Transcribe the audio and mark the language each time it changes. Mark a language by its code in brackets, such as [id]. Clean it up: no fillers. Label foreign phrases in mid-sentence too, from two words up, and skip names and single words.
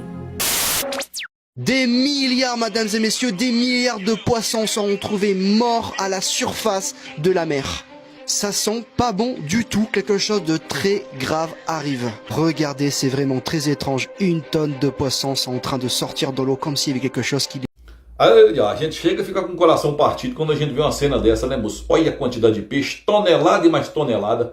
[fr] Des milliards, mesdames et messieurs, des milliards de poissons seront trouvés morts à la surface de la mer. Ça sent pas bon du tout, quelque chose de très grave arrive. Regardez, c'est vraiment très étrange. 1 tonne de poissons sont en train de sortir de l'eau comme s'il y avait quelque chose qui... [pt] Aí, a gente chega e fica com o coração partido quando a gente vê uma cena dessa, né, moço? Olha a quantidade de peixe, tonelada e mais tonelada.